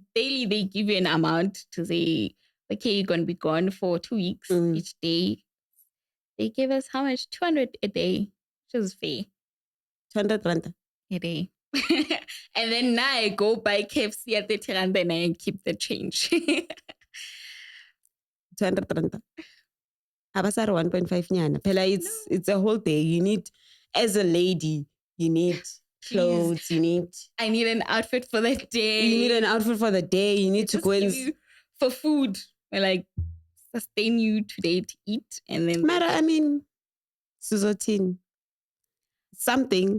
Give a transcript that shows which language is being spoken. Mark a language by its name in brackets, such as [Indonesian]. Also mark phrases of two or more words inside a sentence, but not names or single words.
[English] Daily they give you an amount to say, okay, you're going to be gone for 2 weeks each day. They give us how much? 200 a day, which is fair. 200 rand a day. And then now I go buy KFC at 30 rand and I keep the change. 200 rand. Abasar 1.5 nyana. Pela, it's a whole day. You need, as a lady, you need clothes. You need. I need an outfit for the day. You need an outfit for the day. You need to go in for food. Like sustain you today to eat, and then. Mara, I mean, Suzotin. Something.